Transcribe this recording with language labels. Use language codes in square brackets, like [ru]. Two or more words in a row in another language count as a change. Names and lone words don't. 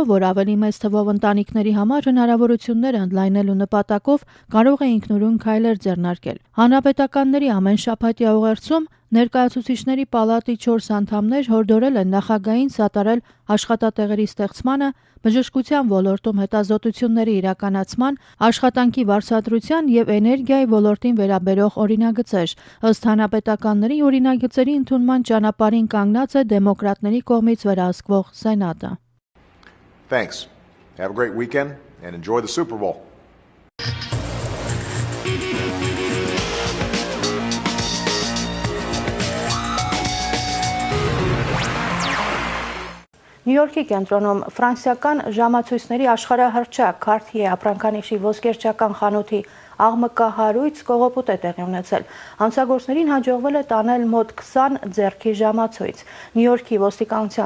[hy] որ ավելի մեծ թվով ընտանիքների համար հնարավորություններ ընդլայնելու նպատակով կարող է ինքնուրույն քայլեր ձեռնարկել։ Հանրապետականների ամեն շաբաթյա ուղերձում Ներկայացուցիչների պալատի 4 անդամներ հորդորել են նախագահին սատարել աշխատատեղերի ստեղծմանը, բժշկության ոլորտում հետազոտությունների իրականացման, աշխատանքի վարձատրության եւ էներգիայի ոլորտին վերաբերող օրինագծեր։ Ըստ հանրապետականների օրինագծերի ընդունման ճանապարհին կանգնած է դեմոկրատների կողմից վերահսկվող Սենատը։ [en] Thanks. Have a great weekend and enjoy the Super Bowl. [hy] Նյու Յորքի կենտրոնում ֆրանսիական ժամացույցների աշխարհահռչակ Cartier ապրանքանիշի ոսկերչական խանութի աղմկահարույց կողոպուտ է տեղի ունեցել։ Հանցագործներին հաջողվել է տանել մոտ 20 ձեռքի ժամացույց։ Նյու Յորքի ոստիկանության